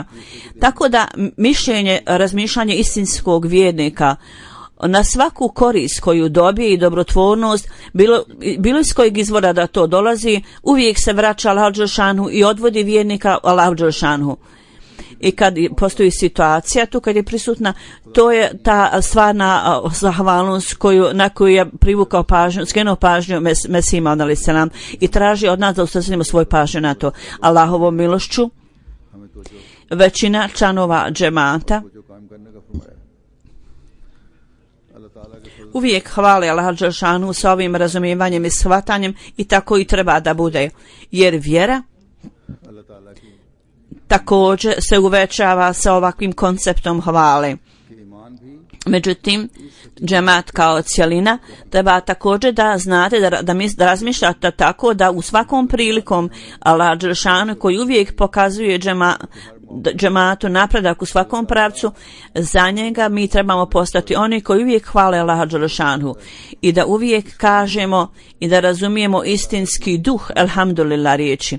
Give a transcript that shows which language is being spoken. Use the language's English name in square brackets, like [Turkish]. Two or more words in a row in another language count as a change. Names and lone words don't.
[Bosnian] Tako da razmišljanje istinskog vjernika na svaku korist koju dobije i dobrotvornost, bilo iz kojeg izvora da to dolazi, uvijek se vraća Allahu dželešanu i odvodi vjernika Allahu dželešanu. I kad postoji situacija tu kad je prisutna, to je ta stvarna zahvalnost na koju je privukao pažnju, skrenuo pažnju Mesih Maud alejhi selam i traži od nas da usmjerimo svoju pažnju na to. Allahovom milošću [Urdu] ہمیں تو [Bosnian] većina članova džemata [Urdu] جو کام کرنے کا فرمایا اللہ تعالیٰ کے فضل [Bosnian] uvijek hvale Allaha dželešanu sa ovim razumijevanjem i shvatanjem i tako i treba da bude. Jer vjera [Urdu] اللہ تعالیٰ کی [Bosnian] također se uvećava sa ovakvim konceptom hvale. [Urdu] کہ ایمان بھی [Bosnian] Međutim, džemat kao cjelina treba također da znate da razmišljate tako da u svakom prilikom Allah dželešanu koji uvijek pokazuje džematu napredak u svakom pravcu, za njega mi trebamo postati oni koji uvijek hvale Allaha dželešanu i da uvijek kažemo i da razumijemo istinski duh elhamdulillah riječi.